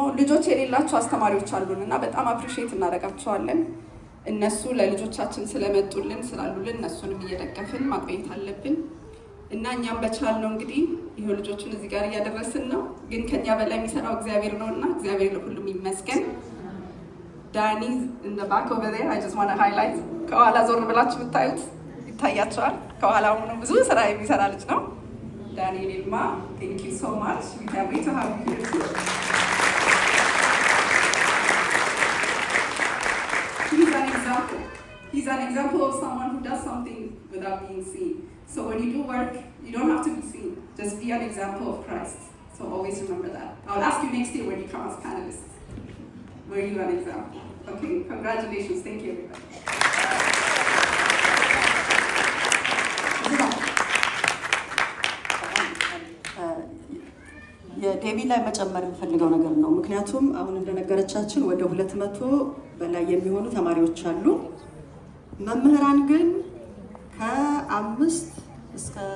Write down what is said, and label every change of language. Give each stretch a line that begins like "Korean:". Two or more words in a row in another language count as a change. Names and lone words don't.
Amharic: ልጆች የሌላቸው አስተማሪዎች አሉን እና በጣም አፕሪሺየት እናደርጋቸዋለን። እነሱ ለልጆቻችን ስለመጡልን ስላሉልን እነሱንም እየደገፍን ማቆየት አለብን እና እኛም በቻልነው እንግዲህ ይሄው ልጆቹን እዚህ ጋር እያደረስን ነው። ግን ከኛ በላይ የሚሰራው እግዚአብሔር ነው እና እግዚአብሔር ለሁሉም ይመስገን። ዳኒ
English: in the back over there, I just want to highlight
Amharic: ከኋላ ዞር ብላችሁ ብታዩት ይታያቸዋል። ከኋላ ሆኖ ብዙ ስራ የሚሰራ ልጅ ነው። ዳንኤል ይልማ,
English: thank you so much. We can't wait to have you here too. He's an example of someone who does something without being seen. So when you do work, you don't have to be seen. Just be an example of Christ. So always remember that. I'll ask you next year when you come as panelists. Were you an example? Okay, congratulations. Thank you, everybody.
Amharic: የዴቢ ላይ መጨመር የምፈልገው ነገር ነው። ምክንያቱም አሁን እንደነገረቻችን ወደ 200 በላይ የሚሆኑ ተማሪዎች አሉ። መምህራን ግን ከአምስት እስከ